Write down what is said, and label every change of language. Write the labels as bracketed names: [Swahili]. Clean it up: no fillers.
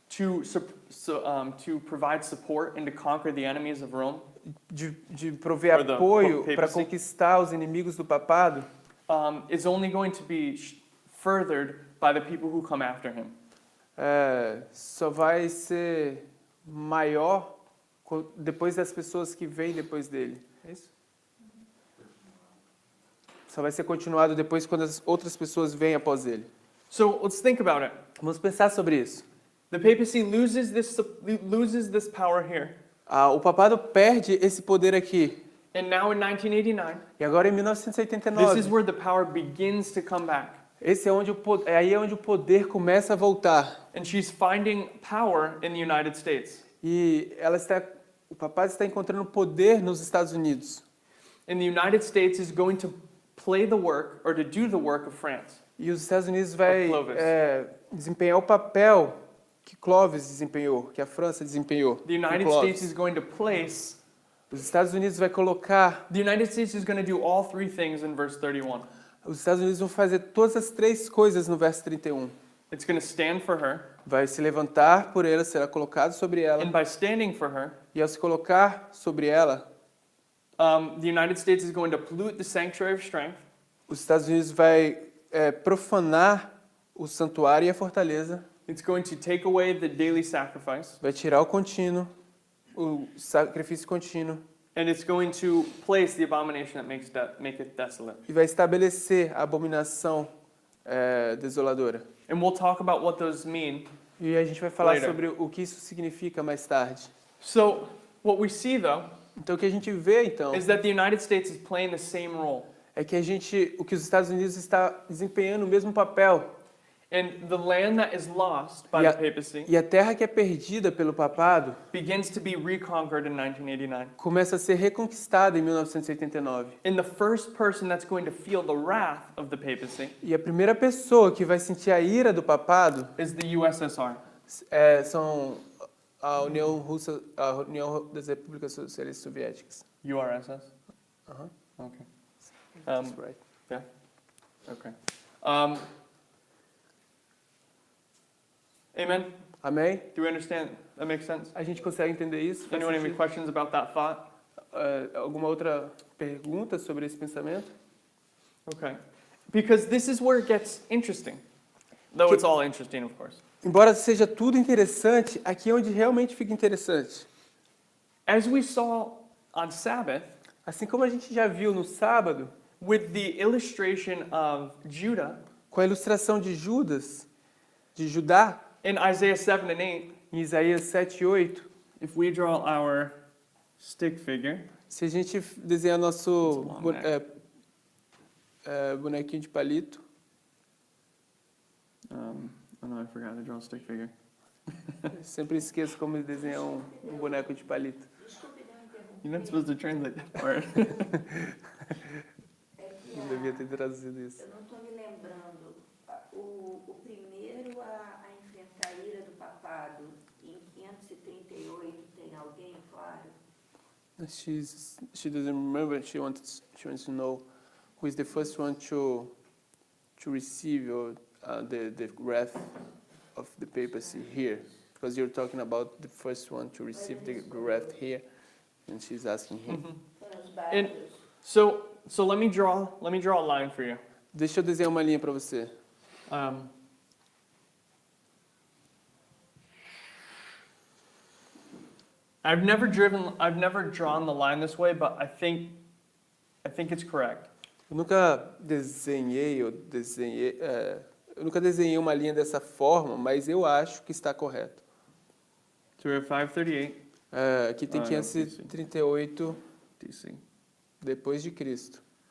[English] to provide support and to conquer the enemies of Rome, [Portuguese] de prover [English] Or the [Portuguese] apoio [English] papacy. [Portuguese] para conquistar os inimigos do papado, [English] is only going to be furthered by the people who come after him. [Portuguese] só vai ser maior depois das pessoas que vêm depois dele. É isso? Só vai ser continuado depois quando as outras pessoas vêm após ele. [English] So let's think about it. [Portuguese] Vamos pensar sobre isso. [English] The papacy loses this power here. [Portuguese] O papado perde esse poder aqui. [English] And now in 1989, [Portuguese] E agora em [English] this is [Portuguese] 1989, [English] where the power begins to come back. [Portuguese] aí é onde o poder começa a voltar. [English] And she's finding power in the United States. [Portuguese] E o papado está encontrando poder nos Estados Unidos. [English] And the United States is going to play the work or to do the work of France. [Portuguese] E os Estados Unidos vai [English] Clovis. [Portuguese] desempenhar o papel que Clovis desempenhou, que a França desempenhou. [English] The [Portuguese] com [English] United [Portuguese] Clovis. [English] States is going to place. [Portuguese] Os Estados Unidos vai colocar. [English] The United States is going to do all three things in verse 31. [Portuguese] Os Estados Unidos vão fazer todas as três coisas no verso 31. [English] It's going to stand for her. [Portuguese] vai se levantar por ela, será colocado sobre ela, [English] and by standing for her, [Portuguese] e ao se colocar sobre ela, [English] the United States is going to pollute the sanctuary of strength, [Portuguese] os Estados Unidos vai profanar o santuário e a fortaleza, [English] it's going to take away the daily sacrifice, [Portuguese] vai tirar o contínuo, o sacrifício contínuo, [English] and it's going to place the abomination that maketh desolate. [Portuguese] e vai estabelecer a abominação desoladora. [English] And we'll talk about what those mean. [Portuguese] E a gente vai falar [English] Later. [Portuguese] sobre o que isso significa mais tarde. [English] So, what we see though [Portuguese] Então o que a gente vê então [English] is that the United States is playing the same role. [Portuguese] é que o que os Estados Unidos está desempenhando o mesmo papel. [English] And the land that is lost by Yeah. the papacy [Portuguese] E a terra que é perdida pelo papado [English] begins to be reconquered in 1989. [Portuguese] começa a ser reconquistada em 1989. [English] And the first person that's going to feel the wrath of the papacy [Portuguese] E a primeira pessoa que vai sentir a ira do papado [English] is the USSR. [Portuguese] são a União das Repúblicas Socialistas Soviéticas. URSS? Uh-huh. [English] Okay. That's right. Yeah. Okay. Amen? [Portuguese] Amém? [English] Do we understand? That makes sense? [Portuguese] A gente consegue entender isso? Faz [English] Anyone have any [Portuguese] sentido? [English] questions about that thought? [Portuguese] Alguma outra pergunta sobre esse pensamento? [English] Okay. Because this is where it gets interesting. Though it's all interesting, of course. [Portuguese] Embora seja tudo interessante, aqui é onde realmente fica interessante. [English] As we saw on Sabbath, [Portuguese] Assim como a gente já viu no sábado, [English] with the illustration of Judah [Portuguese] com a ilustração de Judas, de Judá, [English] in Isaiah 7 and 8, [Portuguese] em Isaías 7 e 8, [English] if we draw our stick figure, [Portuguese] se a gente desenhar nosso [English] It's a long neck. [Portuguese] bonequinho de palito, [English] oh no, I forgot to draw a stick figure. [Portuguese] eu sempre esqueço como desenhar um boneco de palito. [English] You're not supposed to translate that part. [Portuguese] É que Não devia ter traduzido isso. eu não estou me lembrando. O primeiro a enfrentar a ira do papado em 538 tem alguém, claro? [English] She doesn't remember. She wants to know who is the first one to receive the wrath of the papacy here, because you're talking about the first one to receive the wrath here, and she's asking him. [Portuguese] Foram os [English] And- [Portuguese] bárbaros. [English] So let me draw a line for you. [Portuguese] Deixa eu desenhar uma linha para você. [English] I've never drawn the line this way, but I think it's correct. [Portuguese] Eu nunca desenhei uma linha dessa forma, mas eu acho que está correto. [English] So we have 538 [Portuguese] Aqui tem Ah, não, 538 DC. depois de Cristo.